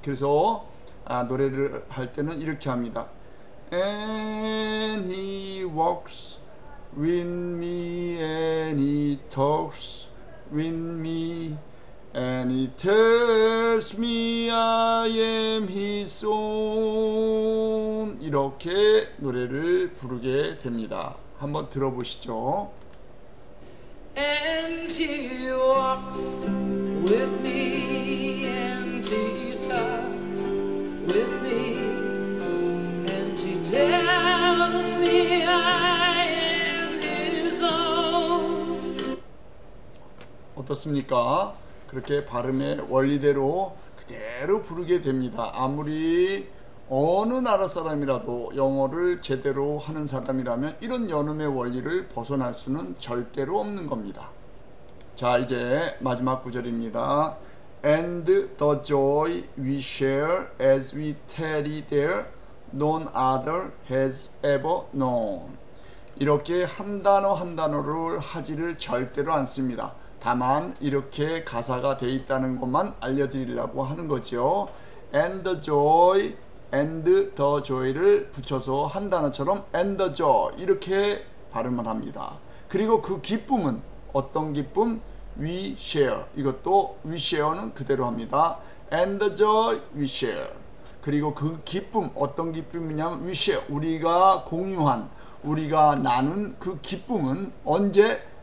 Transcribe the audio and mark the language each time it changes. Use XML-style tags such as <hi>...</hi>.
<ko>그래서 노래를 할 때는 이렇게 합니다.</ko> <en>And he walks with me and he talks with me and he tells me I am his own.</en> <ko>이렇게 노래를 부르게 됩니다. 한번 들어보시죠.</ko> <en>And he walks with me, and he talks with me, and he tells me I am his own.</en> <ko>어떻습니까? 그렇게 발음의 원리대로 그대로 부르게 됩니다. 아무리 어느 나라 사람이라도 영어를 제대로 하는 사람이라면 이런 연음의 원리를 벗어날 수는 절대로 없는 겁니다. 자, 이제 마지막 구절입니다.</ko> <en>And the joy we share as we tarry there, none other has ever known.</en> <ko>이렇게 한 단어 한 단어를 하지를 절대로 않습니다. 다만 이렇게 가사가 돼 있다는 것만 알려드리려고 하는 거죠.</ko> <en>And the joy, and the joy</en> <ko>를 붙여서 한 단어처럼 and the joy 이렇게 발음을 합니다. 그리고 그 기쁨은 어떤 기쁨?</ko> <en>We share.</en> <ko>이것도</ko> <en>we share</en> <ko>는 그대로 합니다.</ko> <en>And the joy we share.</en> <ko>그리고 그 기쁨 어떤 기쁨이냐면</ko> <en>we share.</en> <ko>우리가 공유한 우리가 나눈 그 기쁨은 언제?</ko>